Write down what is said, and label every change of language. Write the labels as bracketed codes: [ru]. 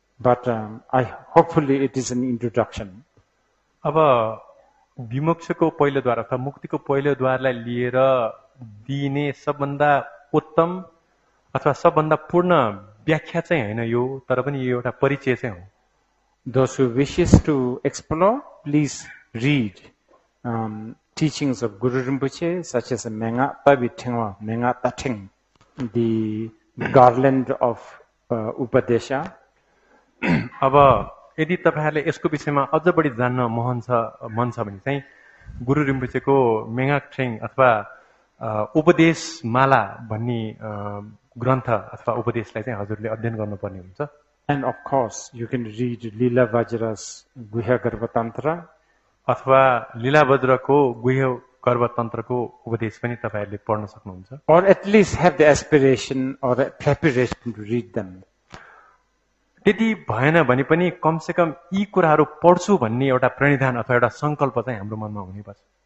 [en] But hopefully it is an introduction. [ne] अब विमोक्षको पहिलो द्वार अथवा मुक्तिको पहिलो द्वारलाई लिएर दिने सबभन्दा उत्तम अथवा सबभन्दा पूर्ण व्याख्या चाहिँ हैन यो, तर पनि यो एउटा परिचय चाहिँ हो। [en] Those who wishes to explore, please read teachings of Guru Rinpoche, such as Menga Pavithengwa, Menga Tating, the garland of Upadesha. [ne] अब यदि तपाईहरुले यसको विषयमा अझ बढी जान्न मन छ भने चाहिँ गुरु रिम्पोचेको मेगाट्रेङ अथवा उपदेशमाला भन्ने ग्रन्थ अथवा उपदेशलाई चाहिँ हजुरले अध्ययन गर्नुपर्ने हुन्छ। [en] And of course, you can read Lila Vajra's Guhya Garbha Tantra. [ne] अथवा लीला वज्रको गुह्य गर्भ तन्त्रको उपदेश पनि तपाईहरुले पढ्न सक्नुहुन्छ। [en] Or at least have the aspiration or the preparation to read them. [ne] त्यति भएन भने पनि कम से कम यी कुराहरू पढ्छु भन्ने एउटा प्रणिधान अथवा एउटा संकल्प चाहिँ हाम्रो मनमा हुनुपर्छ।